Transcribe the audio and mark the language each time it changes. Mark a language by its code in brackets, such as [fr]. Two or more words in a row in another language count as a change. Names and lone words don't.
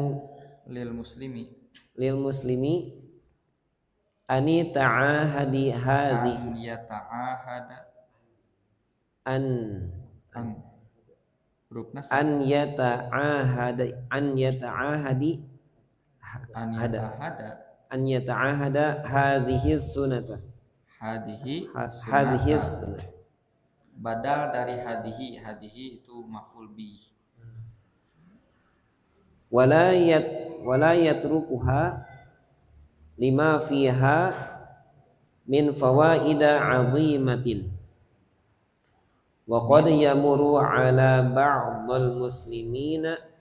[ar] للمسلم أن تعاهد هذه أن يتعاهد هذه سنة [id] badal dari hadihi itu [ar] مفعول به. ولا يتركها لما فيها من فوائد عظيمة وقد يمر على بعض المسلمين